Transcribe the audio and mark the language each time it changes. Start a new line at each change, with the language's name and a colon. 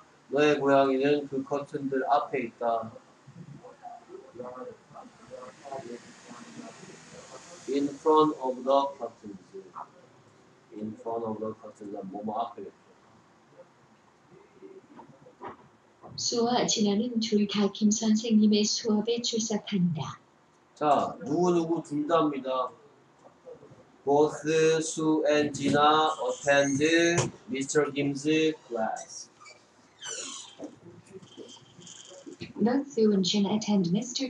Korean: 너의 고양이는 그 커튼들 앞에 있다.
English: Your cat is behind the In front of the curtains. In front of the curtains.
Korean: 뭐뭐 앞에 있다. 수와 진아는 둘 다 김 선생님의 수업에 출석한다. 자, 누구 둘 다입니다.
English: Both Sue and Gina attend Mr. Kim's class. Both Sue and Jin attend Mr.